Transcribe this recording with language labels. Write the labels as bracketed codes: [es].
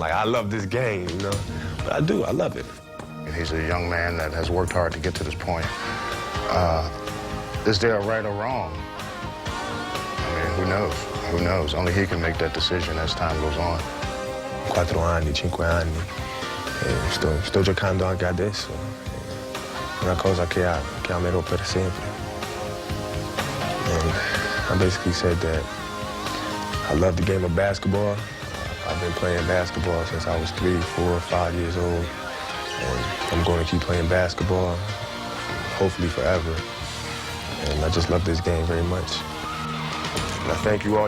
[en] Like, I love this game, you know. But I do, I love it. He's a young man that has worked hard to get to this point. Is there a right or wrong? I mean, who knows? Who knows? Only he can make that decision as time goes on. [it] 4 anni, 5 anni. Sto giocando anche adesso. Una cosa che amerò per sempre. [en] And I basically said that I love the game of basketball. I've been playing basketball since I was 3, 4, 5 years old. And I'm going to keep playing basketball, hopefully forever. And I just love this game very much. And I thank you all.